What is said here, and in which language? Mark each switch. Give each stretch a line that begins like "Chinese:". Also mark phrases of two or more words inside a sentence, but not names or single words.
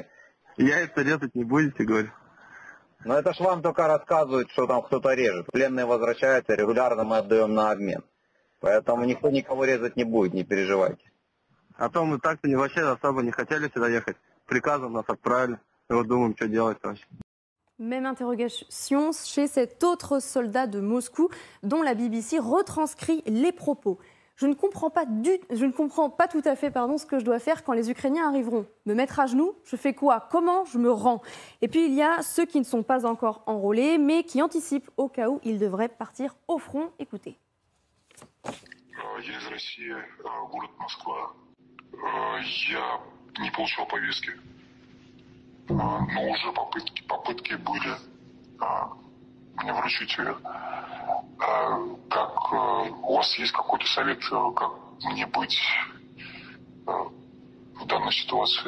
Russian: Яйца резать не будете, говорю? Но это ж вам только рассказывают, что там кто-то режет. Пленные возвращаются, регулярно мы отдаем на обмен. Поэтому никто никого резать не будет, не переживайте. А то мы так-то вообще особо не хотели сюда ехать. Приказом нас отправили. И вот думаем, что делать вообще.
French: Même interrogation chez cet autre soldat de Moscou dont la BBC retranscrit les propos. Je ne comprends pas tout à fait ce que je dois faire quand les Ukrainiens arriveront. Me mettre à genoux? Je fais quoi? Comment je me rends? Et puis il y a ceux qui ne sont pas encore enrôlés, mais qui anticipent au cas où ils devraient partir au front. Écoutez.
Russian: Я из России, город Москва. Я не получал повестки, но уже попытки были мне вручить ее. Как у вас есть какой-то совет, как мне быть в данной ситуации?